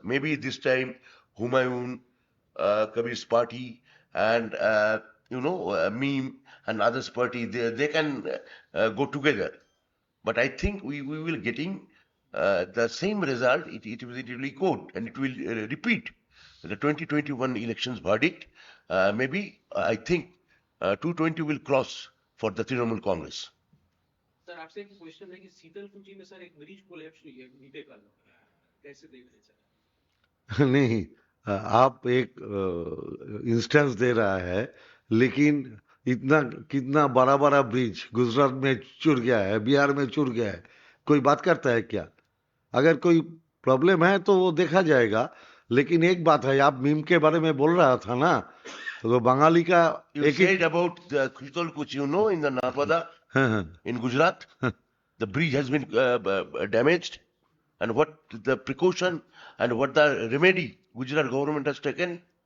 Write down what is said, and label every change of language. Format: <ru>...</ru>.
<en>Maybe this time Humayun Kabir's party and Meme and others party, they can go together. But I think we will getting the same result. It will echo and it will repeat the 2021 elections verdict. Maybe I think 220 will cross for the Trinamool Congress.</en> <hi>Sir आपसे एक question है कि शीतलकुची में sir एक bridge collapse हुई है बीते कल, कैसे देख रहे हैं सर? नहीं, आप एक इंस्टेंस दे रहा है, लेकिन कितना बड़ा बड़ा ब्रिज गुजरात में चुर गया है, बिहार में चुर गया है, कोई बात करता है क्या? अगर कोई प्रॉब्लम है तो वो देखा जाएगा। लेकिन एक बात है, आप मीम के बारे में बोल रहा था ना, तो बंगाली का</hi> <en>You said about the Sitalkuchi, in the Narmada, in Gujarat, the bridge has been damaged, and what the precaution and what the remedy Gujarat government has taken?</en>